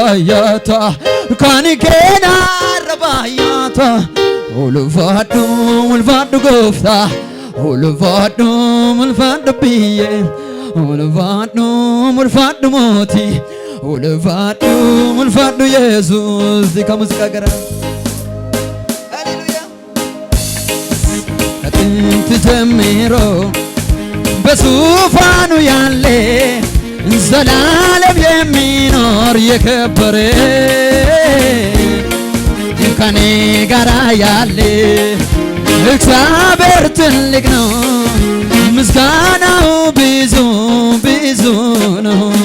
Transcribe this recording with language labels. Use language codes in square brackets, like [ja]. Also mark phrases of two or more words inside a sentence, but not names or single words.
[om] baay'ata kan keenarra baay'ata ulfaadhu ulfaadhu gooftaa ulfaadhu biyye ulfaadhu mootii ulfaadhu Yesuus [am] ከሙዚቃ ጋር ሃሌሉያ ከጥንት ጀምሮ በዙፋኑ ያለ ዘላለም የሚኖር የከበረ ከኔ ጋር ያለ እግዚአብሔር ትልቅ ነው ምስጋናው ብዙ ብዙ ነው